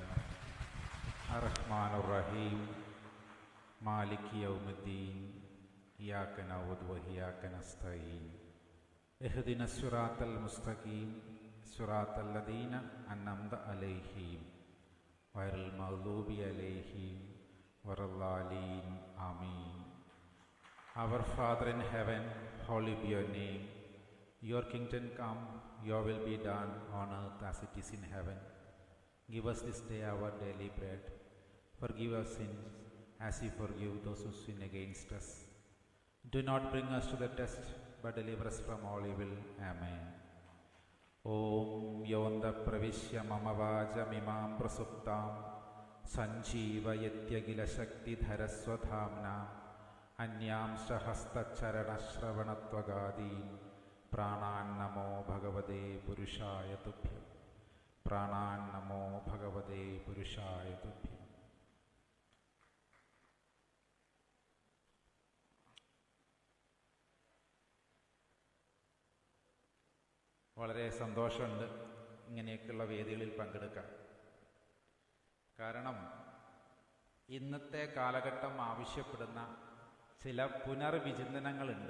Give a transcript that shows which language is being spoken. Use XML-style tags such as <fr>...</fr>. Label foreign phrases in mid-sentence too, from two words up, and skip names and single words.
<ar>الرحمن الرحيم. مالك يوم الدين. إياك نعبد وإياك نستعين. اهدنا الصراط المستقيم. صراط الذين أنعمت عليهم غير المغضوب عليهم ولا الضالين. ആമീൻ.</ar> <en>Our Father in heaven, holy be your name. Your kingdom come, your will be done on earth as it is in heaven. Give us this day our daily bread. Forgive our sins as we forgive those who sin against us. Do not bring us to the test, but deliver us from all evil.</en> <sa>Amen. ओम् योन्त प्रविश्य मम वाचमिमां प्रसुप्तां सञ्जीवयत्य शक्ति धरस्वधाम्ना अन्यां सहस्तचरणश्रवणत्वगादीन् प्राणान्नमो भगवते पुरुषाय तुभ्यं. प्राणान्नमो भगवते पुरुषाय तुभ्यं.</sa> <ml>വളരെ സന്തോഷമുണ്ട് ഇങ്ങനെയൊക്കെയുള്ള വേദികളിൽ പങ്കെടുക്കാൻ. കാരണം ഇന്നത്തെ കാലഘട്ടം ആവശ്യപ്പെടുന്ന ചില പുനർവിചിന്തനങ്ങളുണ്ട്.</ml>